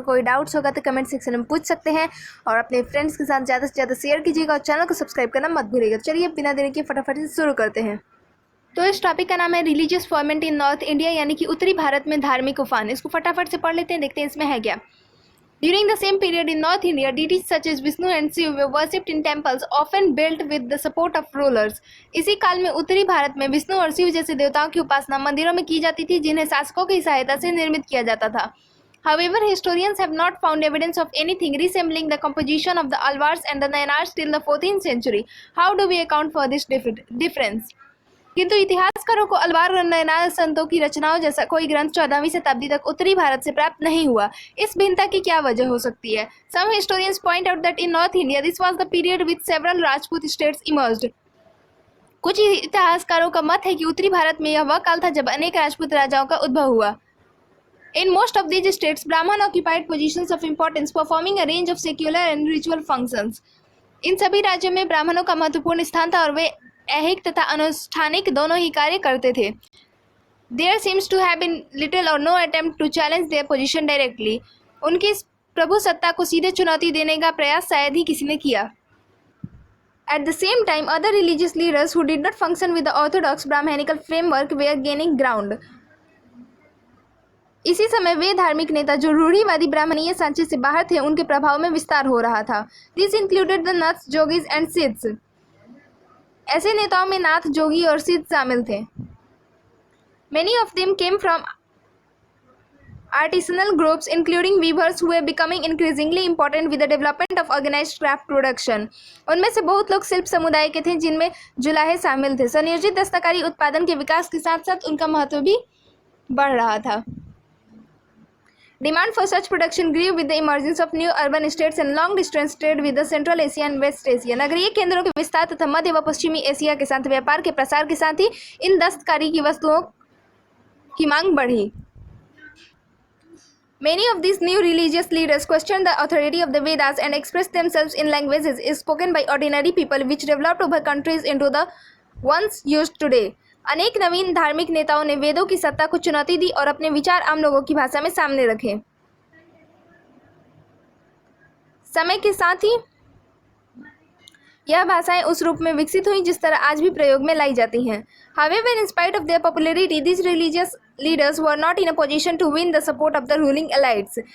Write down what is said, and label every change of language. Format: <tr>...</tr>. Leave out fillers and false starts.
<hi>कोई डाउट्स होगा तो कमेंट सेक्शन में पूछ सकते हैं और अपने फ्रेंड्स के साथ ज़्यादा से ज़्यादा शेयर कीजिएगा और चैनल को सब्सक्राइब करना मत भूलिएगा। चलिए बिना देरी के फटाफट से शुरू करते हैं। तो इस टॉपिक का नाम है</hi> <en>religious ferment in North India,</en> <hi>यानी कि उत्तरी भारत में धार्मिक उफान। इसको फटाफट से पढ़ लेते हैं, देखते हैं इसमें है क्या।</hi> <en>During the same period in North India, deities such as Vishnu and Shiva were worshipped in temples, often built with the support of rulers.</en> <hi>इसी काल में उत्तरी भारत में विष्णु और शिव जैसे देवताओं की उपासना मंदिरों में की जाती थी, जिन्हें शासकों की सहायता से निर्मित किया जाता था।</hi> <en>However, historians have not found evidence of anything resembling the composition of the Alvars and the Nayanars till the 14th century. How do we account for this difference?</en> <hi>किंतु इतिहासकारों को अलवार और नयनार संतों की रचनाओं जैसा कोई ग्रंथ 14वीं शताब्दी तक उत्तरी भारत से प्राप्त नहीं हुआ। इस भिन्नता की क्या वजह हो सकती है?</hi> <en>Some historians point out that in North India this was the period with several Rajput states emerged.</en> <hi>कुछ इतिहासकारों का मत है कि उत्तरी भारत में यह वह काल था जब अनेक राजपूत राजाओं का उद्भव हुआ।</hi> <en>In most of these states, Brahman occupied positions of importance, performing a range of secular and ritual functions.</en> <hi>इन सभी राज्यों में ब्राह्मणों का महत्वपूर्ण स्थान था और वे ऐहिक तथा अनुष्ठानिक दोनों ही कार्य करते थे।</hi> <en>There seems to have been little or no attempt to challenge their position directly.</en> <hi>उनकी प्रभु सत्ता को सीधे चुनौती देने का प्रयास शायद ही किसी ने किया।</hi> <en>At the same time, other religious leaders who did not function with the orthodox Brahmanical framework were gaining ground.</en> <hi>इसी समय वे धार्मिक नेता जो रूढ़िवादी ब्राह्मणीय सांचे से बाहर थे, उनके प्रभाव में विस्तार हो रहा था।</hi> <en>This included the Naths, Yogis and Siddhs.</en> <hi>ऐसे नेताओं में नाथ, जोगी और सिद्ध शामिल थे।</hi> <en>Many of them came from artisanal groups including weavers who were becoming increasingly important with the development of organized craft production.</en> <hi>उनमें से बहुत लोग शिल्प समुदाय के थे, जिनमें जुलाहे शामिल थे। संयोजित दस्तकारी उत्पादन के विकास के साथ साथ उनका महत्व भी बढ़ रहा था।</hi> <en>Demand for such production grew with the emergence of new urban states and long-distance trade with the Central Asia and West Asia.</en> <hi>नगरीय केंद्रों के विस्तार तथा मध्य व पश्चिमी एशिया के साथ व्यापार के प्रसार के साथ ही इन दस्तकारी की वस्तुओं की मांग बढ़ी।</hi> <en>Many of these new religious leaders questioned the authority of the Vedas and expressed themselves in languages spoken by ordinary people, which developed over countries into the ones used today.</en> <hi>अनेक नवीन धार्मिक नेताओं ने वेदों की सत्ता को चुनौती दी और अपने विचार आम लोगों की भाषा में सामने रखे। समय के साथ ही यह भाषाएं उस रूप में विकसित हुई जिस तरह आज भी प्रयोग में लाई जाती हैं।</hi> <en>However, in spite of their popularity, these religious leaders were not in a position to win the support of the ruling elites.</en>